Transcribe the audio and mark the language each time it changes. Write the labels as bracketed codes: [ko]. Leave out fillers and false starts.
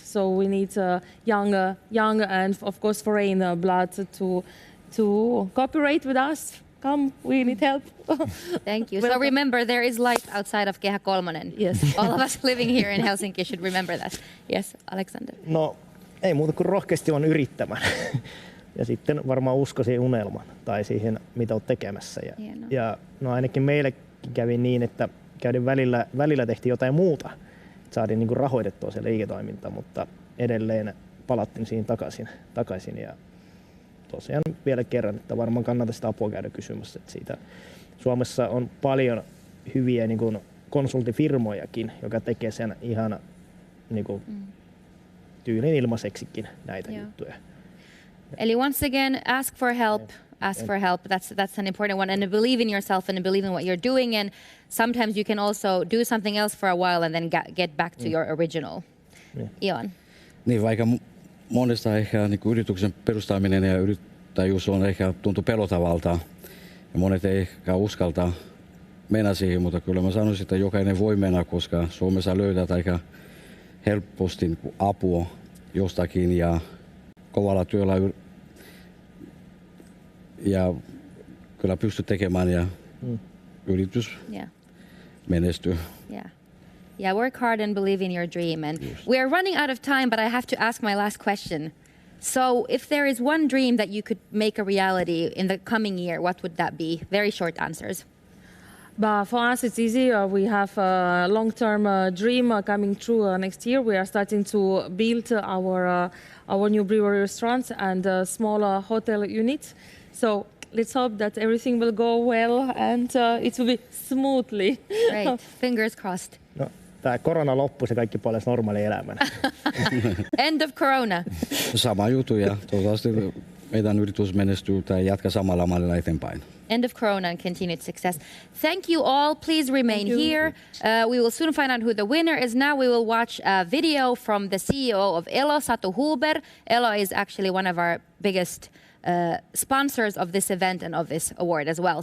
[en] So we need young and of course foreign blood to cooperate with us. Come, we need help. Thank you. So remember, there is light outside of Kehä Kolmonen. Yes. All of us living here in Helsinki should remember that. Yes, Alexander. [fi] No, ei muuta kuin rohkeasti on yrittämään. Ja sitten varmaan usko siihen unelmaan tai siihen, mitä olet tekemässä. Ja ainakin meillekin kävi niin, että käydin välillä tehtiin jotain muuta. Saatiin niin kuin rahoitettua se liiketoiminta, mutta edelleen palattiin siihen takaisin. Ja tosiaan vielä kerran, että varmaan kannattaa sitä apua käydä kysymässä. Että siitä Suomessa on paljon hyviä niin kuin konsulttifirmojakin, joka tekee sen ihan niin kuin tyylin ilmaiseksikin näitä juttuja. [en] Eli once again, ask for help. Ask for help. That's an important one. And believe in yourself and believe in what you're doing. And sometimes you can also do something else for a while and then get back to your original. Ioan. [fi] Niin, vaikka monesta ehkä niin kuin yrityksen perustaminen ja yrittäjyys on ehkä tuntuu pelotavalta. Ja monet ei ehkä uskalta mennä siihen, mutta kyllä mä sanoisin, että jokainen voi mennä, koska Suomessa löydät aika helposti apua jostakin ja kovalla työllä ja kyllä pystyy tekemään ja yritys menestyy. [en] Yeah, work hard and believe in your dream. And we are running out of time, but I have to ask my last question. So if there is one dream that you could make a reality in the coming year, what would that be? Very short answers. But for us, it's easy. We have a long-term dream coming true next year. We are starting to build our new brewery restaurants and smaller hotel units. So let's hope that everything will go well and it will be smoothly. Great. Fingers crossed. [fi] No, tämä korona loppui, se kaikki puolesta normaali elämänä. [en] End of corona. [fi] Sama juttu ja toivottavasti meidän yritys menestyy tai jatkaa samalla mallilla eteenpäin. [en] End of corona and continued success. Thank you all. Please remain here. We will soon find out who the winner is. Now we will watch a video from the CEO of Elo, Satu Huber. Elo is actually one of our biggest sponsors of this event and of this award as well.